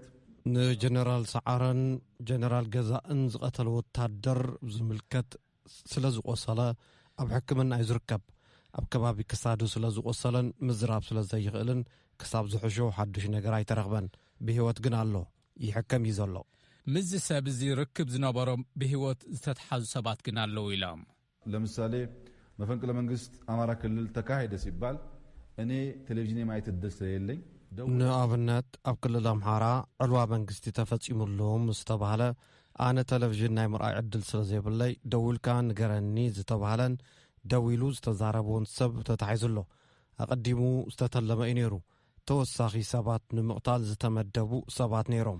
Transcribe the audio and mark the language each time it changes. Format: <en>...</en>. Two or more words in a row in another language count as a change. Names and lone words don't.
<ti>ንጀነራል ሰዓረን ጀነራል ገዛእን ዝቐተለ ወታደር ዝምልከት ስለ ዝቆሰለ ኣብ ሕክምና እዩ ዝርከብ። ኣብ ከባቢ ክሳዱ ስለ ዝቆሰለን ምዝራብ ስለ ዘይኽእልን ክሳብ ዝሕሾ ሓድሽ ነገር ኣይተረኽበን። ብህይወት ግን ኣሎ፣ ይሕከም እዩ ዘሎ። ምዝ ሰብ እዚ ርክብ ዝነበሮም ብህይወት ዝተተሓዙ ሰባት ግን ኣለዉ ኢሎም</ti> <am>ለምሳሌ መፈንቅለ መንግስት አማራ ክልል ተካሄደ ሲባል እኔ ቴሌቪዥን የማየት ዕድል ስለሌለኝ</am> <ti>ንኣብነት ኣብ ክልል ኣምሓራ ዕልዋ መንግስቲ ተፈጺሙሎም ዝተባህለ ኣነ ቴሌቪዥን ናይ ምርኣይ ዕድል ስለ ዘይብለይ ደውልካ ንገረኒ ዝተባህለን ደው ኢሉ ዝተዛረበውን ሰብ ተታሒዙሎ ኣቐዲሙ ዝተተለመ እዩ ነይሩ። ተወሳኺ ሰባት ንምቕታል ዝተመደቡ ሰባት ነይሮም።</ti>